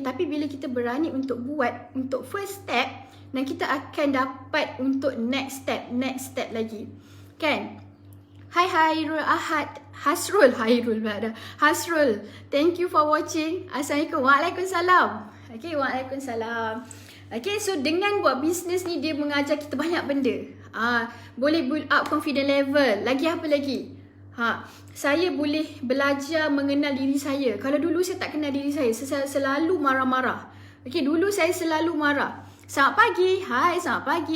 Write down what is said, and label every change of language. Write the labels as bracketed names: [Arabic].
[Malay] Tapi bila kita berani untuk buat untuk first step, dan kita akan dapat untuk next step lagi kan. Hai Hairul Ahad, Hasrul berada. [English] Hasrul, thank you for watching. [Malay] Assalamualaikum. Waalaikumsalam. Okay, waalaikumsalam. Okay, so dengan buat bisnes ni dia mengajar kita banyak benda. Boleh build up confident level. Lagi apa lagi? Saya boleh belajar mengenal diri saya. Kalau dulu saya tak kenal diri saya selalu marah-marah. Okay, dulu saya selalu marah. Selamat pagi. Hai, selamat pagi.